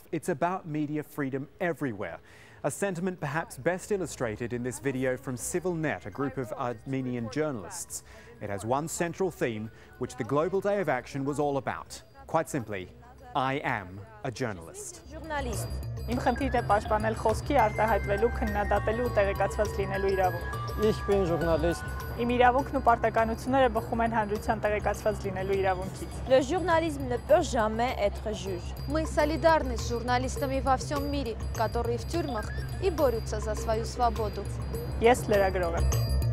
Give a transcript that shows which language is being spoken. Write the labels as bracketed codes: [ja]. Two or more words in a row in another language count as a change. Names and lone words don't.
[en] It's about media freedom everywhere. A sentiment perhaps best illustrated in this video from CivilNet, a group of Armenian journalists. It has one central theme, which the Global Day of Action was all about. Quite simply, I am a journalist. [hy] Իմ խնդիրն է պաշտպանել խոսքի, արտահայտվելու, քննադատելու ու տեղեկացված լինելու իրավունք։ [de] Ich bin Journalist. [hy] Իմ իրավունքն ու պարտականությունները բխում են հանրության տեղեկացված լինելու իրավունքից։ [fr] Le journalisme ne peut jamais être juge. [ru] Мы солидарны с журналистами во всем мире, которые в тюрьмах и борются за свою свободу. [hy] Ես լրագրող եմ։